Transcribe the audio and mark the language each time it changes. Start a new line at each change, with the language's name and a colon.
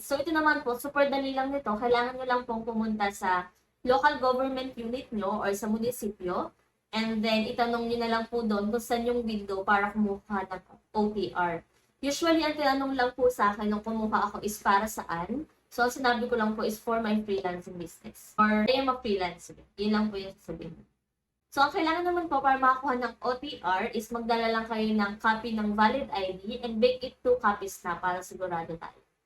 Filipino: So, ito naman po, super dali lang nito. Kailangan nyo lang pong pumunta sa local government unit nyo or sa munisipyo. And then, itanong nyo na lang po doon kung saan yung window para kumuha ng OTR. Usually, ang tinanong lang po sa akin nung kumuha ako is para saan. So, ang sinabi ko lang po is
English: for my freelancing business. Or I am a freelancer.
Filipino: Yun lang po yung sabihin. So, ang kailangan naman po para makakuha ng OTR is magdala lang kayo ng copy ng valid ID and
English: make it 2 copies
Filipino: na para sigurado tayo.